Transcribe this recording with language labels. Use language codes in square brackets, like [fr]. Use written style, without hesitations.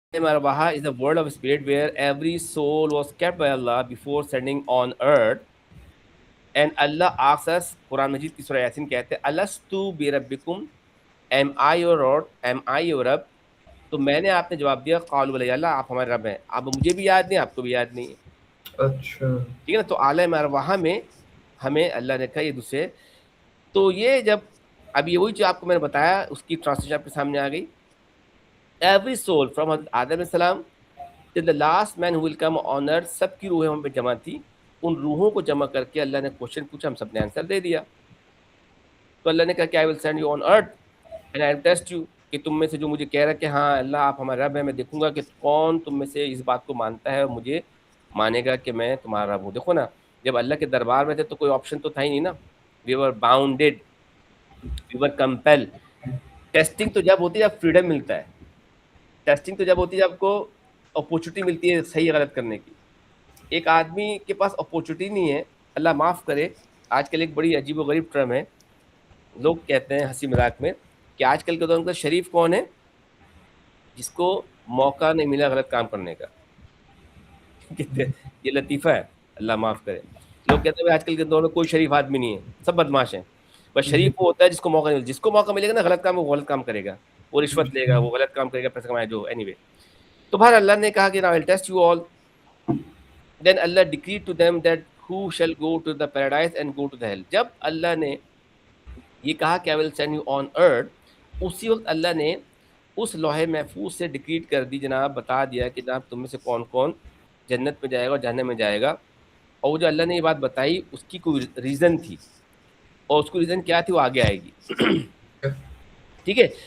[en] Marwaha is the world of spirit where every soul was kept by Allah before sending on earth. And Allah asks us, [ur] Quran Majid की सूरह यासीन कहते हैं, [ar] अलस्तु बिरब्बिकुम, [en] am I your Lord, am I your Rabb? [ur] तो मैंने आपने जवाब दिया [ar] क़ालू बला, [ur] अल्लाह आप हमारे रब हैं. अब मुझे भी याद नहीं, आपको भी याद नहीं है. اچھا ٹھیک ہے نا. تو عالم ارواح میں ہمیں اللہ نے کہا یہ دوسرے. تو یہ جب اب یہ وہی جو آپ کو میں نے بتایا اس کی ٹرانسلیشن آپ کے سامنے آ گئی. [en] every soul from حضرت آدم علیہ السلام till the last man who will come on earth, [ur] سب کی روحیں ہم پہ جمع تھی. ان روحوں کو جمع کر کے اللہ نے کوشچن پوچھا, ہم سب نے آنسر دے دیا. تو اللہ نے کہا کہ [en] I will send you on earth and I will test you, [ur] کہ تم میں سے جو مجھے کہہ رہا ہے کہ ہاں اللہ آپ ہمارا رب ہے, میں دیکھوں گا کہ کون تم میں سے اس بات کو مانتا ہے اور مجھے مانے گا کہ میں تمہارا رب ہوں. دیکھو نا, جب اللہ کے دربار میں تھے تو کوئی آپشن تو تھا ہی نہیں نا. [en] We were bounded, we were compel. [ur] ٹیسٹنگ تو جب ہوتی ہے جب فریڈم ملتا ہے. ٹیسٹنگ تو جب ہوتی ہے جب آپ کو اپورچونیٹی ملتی ہے صحیح غلط کرنے کی. ایک آدمی کے پاس اپورچونیٹی نہیں ہے, اللہ معاف کرے. آج کل ایک بڑی عجیب و غریب ٹرم ہے, لوگ کہتے ہیں ہنسی مذاق میں کہ آج کل کے دور میں شریف کون ہے؟ جس کو موقع نہیں ملا غلط کام کرنے کا. یہ لطیفہ ہے, اللہ معاف کرے. لوگ کہتے ہیں آج کل کے دور میں کوئی شریف آدمی نہیں ہے, سب بدماش ہیں. بس شریف وہ ہوتا ہے جس کو موقع نہیں ملے. جس کو موقع ملے گا نا غلط کام, وہ غلط کام کرے گا, وہ رشوت لے گا, وہ غلط کام کرے گا, پیسہ کمائے, جو اینی وے. تو بہر اللہ نے کہا کہ [en] now I'll test you all. Then Allah decreed to them that who shall go to the paradise and go to the hell. [ur] جب اللہ نے یہ کہا کہ [en] I will send you on earth, [ur] اسی وقت اللہ نے اس لوح محفوظ سے ڈکریٹ کر دی جناب, بتا دیا کہ جناب تم میں سے کون کون جنت میں جائے گا اور جہنم میں جائے گا. اور وہ جو اللہ نے یہ بات بتائی اس کی کوئی ریزن تھی, اور اس کو ریزن کیا تھی وہ آگے آئے گی. ٹھیک ہے.